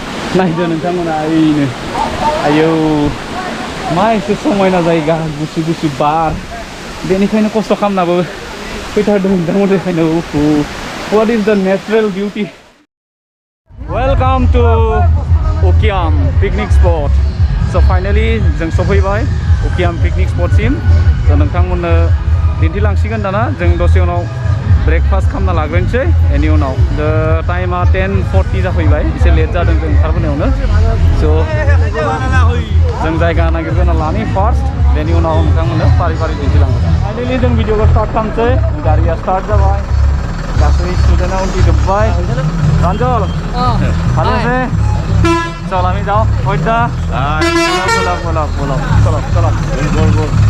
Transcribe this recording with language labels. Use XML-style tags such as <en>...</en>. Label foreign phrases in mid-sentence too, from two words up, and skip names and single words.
<brx>नायदो नोंथांमोना ओइनो आयौ मा एसे समायना जायगा गुसु गुसु बार बेनिखायनो खस्थ' खालामनाबो फैथारदों नोंथांमोन बेखायनो</brx> <en>what is the natural beauty welcome to Ukiam picnic spot so finally</en> <brx>जों सफैबाय</brx> <en>Ukiam picnic spot</en> <brx>सिम so नोंथांमोननो दिन्थिलांसिगोन दाना जों दसे उनाव ब्रेकफास्ट खालामना लाग्रोनोसै बेनि उनाव टाइमा 10:40 जाफैबाय एसे लेट जादों जों ओंखारबोनायावनो स' जों जायगा नागिरग्रोना लानि फार्स्ट बेनि उनाव नोंथांमोननो फारि फारि दिन्थिलांगोन फाइनालि जों भिडिअखौ स्टार्ट खालामसै गारिया स्टार्ट जाबाय गासै स्टुडेन्टआ उनथिजोब्बाय रन्जल हालेसे चल हामी जाओ ओइदा बोला</brx> <hi>चलो चलो</hi>